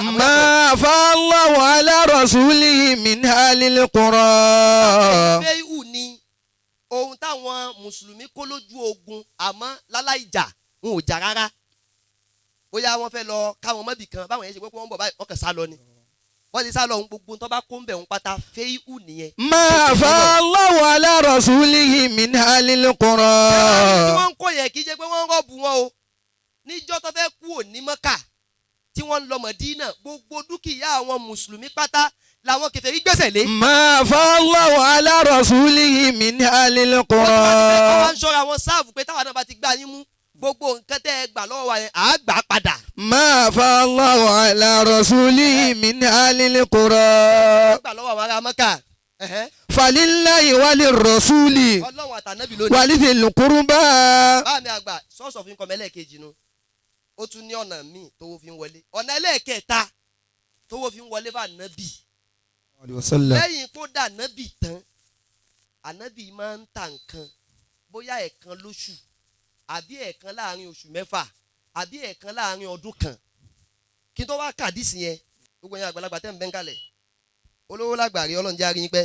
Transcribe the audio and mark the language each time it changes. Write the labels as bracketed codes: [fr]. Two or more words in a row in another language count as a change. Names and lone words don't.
[ar] ما أفاء الله على رسوله من أهل القرى. [yo] fẹ́ẹ̀hù ni ohun táwọn mùsùlùmí kó lójú ogun àmọ́ láláì jà wọn ò jà rárá. bóyá wọ́n fẹ́ lọ káwọn mọ́bì kan báwọn yẹn ṣe pé wọ́n bọ̀ báyìí wọ́n kàn sá lọ ni. wọ́n ti sá lọ ohun gbogbo tó bá kó ń bẹ̀ ń pátá fẹ́ẹ̀hù nìyẹn. [ar] ما أفاء الله على رسوله من أهل [yo] tí [ar] القرى. [yo] wọ́n ń kó yẹn kì í ṣe pé wọ́n ń rọ́ọ̀bù wọn o. níjọ́ tó fẹ́ kú òní Mọ́kà tí wọ́n ń lọ Mọ̀dínà gbogbo dúkìá àwọn mùsùlùmí pátá làwọn kèfèrí gbẹ́sẹ̀ lé. [ar] ما أفاء الله على رسوله من أهل [yo] wọ́n [ar] القرى. [yo] ń ṣọ́ra wọn sáàfù pé táwọn náà bá ti gbá yín mú gbogbo nǹkan tẹ́ ẹ gbà lọ́wọ́ wa yẹn àá gbà á padà. [ar] ما أفاء الله على رسوله من أهل القرى. [yo] gbà lọ́wọ́ àwọn ará Mọ́kà. [ar] فلله وللرسول [yo] Ọlọ́run àtànábì lónìí. [ar] ولذي القربى. [yo] báà mi àgbà [en] source of income [yo] ẹlẹ́ẹ̀kejì nu ó tún ní ọ̀nà míì tówó fi ń wọlé ọ̀nà ẹlẹ́ẹ̀kẹta tówó fi ń wọlé bá nábì. lẹ́yìn kó dà nábì tán ànábì máa ń ta nǹkan bóyá ẹ̀ẹ̀kan lóṣù àbí ẹ̀ẹ̀kan láàrin oṣù mẹ́fà àbí ẹ̀ẹ̀kan láàrin ọdún kan kí n tó wá kàdísì yẹn gbogbo yẹn àgbàlagbà tẹ́ ń bẹ́ ń kalẹ̀ olówó lágbàrí Ọlọ́run jẹ́ arí yín pẹ́.